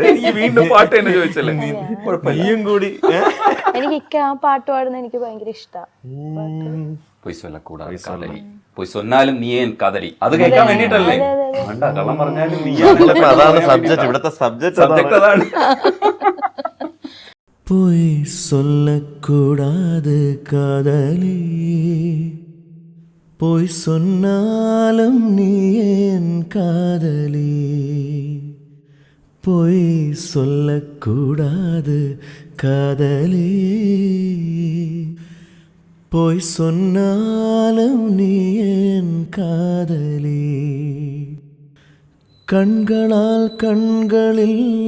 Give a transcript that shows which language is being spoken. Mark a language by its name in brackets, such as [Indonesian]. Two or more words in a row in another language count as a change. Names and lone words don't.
[Malayalam] വീണ്ടും പാട്ട് തന്നെ ചോദിച്ചല്ലേ? നീയും കൂടി. എനിക്ക് ആ പാട്ട് പാടുന്നത് എനിക്ക് ഭയങ്കര ഇഷ്ടമാണ്. [Tamil] பொய்சொன்னாலும் நீ என் காதலி, [Malayalam] അത് കേൾക്കാൻ വേണ്ടിട്ടല്ലേ? കള്ളം പറഞ്ഞാലും അതാണ് സബ്ജക്ട്, ഇവിടുത്തെ സബ്ജക്ട് അതാണ്. [Tamil] பொய் சொல்லக்கூடாது காதலி, பொய் சொன்னாலும் நீ என் காதலி, பொய் சொல்லக்கூடாது காதலி, பொய் சொன்னாலும் நீ என் காதலி, கண்களால் கண்களில்